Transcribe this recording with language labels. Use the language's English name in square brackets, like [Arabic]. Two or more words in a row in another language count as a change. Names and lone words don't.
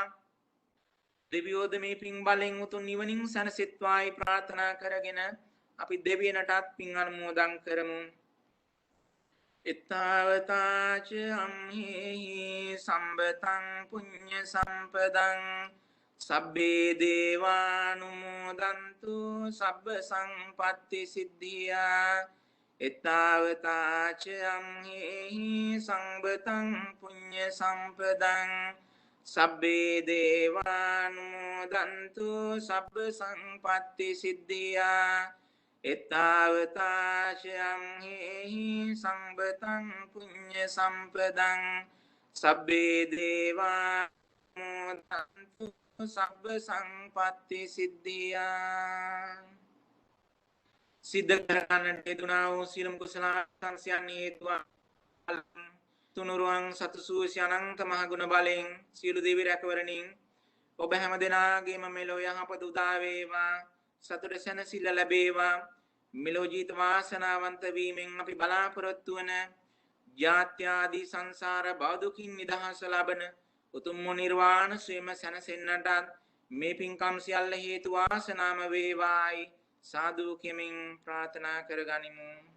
[Sinhala] දෙවියෝද මේ පින් බලෙන් උතුම් නිවනින් සැනසෙත්වායි ප්‍රාර්ථනා කරගෙන අපි දෙවියන්ටත් පින් අනුමෝදන් කරමු. [Pali] එත්තාවතාච අම්හෙහි සම්බතං පුඤ්ඤ සම්පදං සබ්බේ දේවානුමෝදන්තු සබ්බ සංපත්ති සිද්ධියා එත්තාවතාචයම් හේහි සංබතං පුඤ්ඤ සම්පදං සබ්බේ දේවානුමෝදන්තු සබ්බ සංපත්ති සිද්ධියා එත්තාවතාචයම් හේහි සංබතං පුඤ්ඤ සම්පදං සබ්බේ දේවානුමෝදන්තු සබ්බ සංපත්ති සිද්ධියා [Sinhala] සිද්ධ කරගන්නට යෙදුනා වූ සියලුම කුසල සංස්යන් හේතුව තුනුරුවන් සතුසූසි අනන්ත මහ ගුණ බලෙන් සියලු දෙවි රැකවරණින් ඔබ හැම දෙනාගේම මෙලොව යහපත උදා වේවා සතුට සැනසෙල්ල ලැබේවා මෙලොව ජීවිත වාසනාවන්ත වීමෙන් අපි බලාපොරොත්තු වන ජාත්‍යාදී සංසාර භව දුකින් නිදහස ලබන උතුම් නිර්වාණ සුවම සැනසෙන්නට මේ පින්කම් සියල්ල හේතු වාසනාම වේවායි සාදු කෙමින් ප්‍රාර්ථනා කරගනිමු.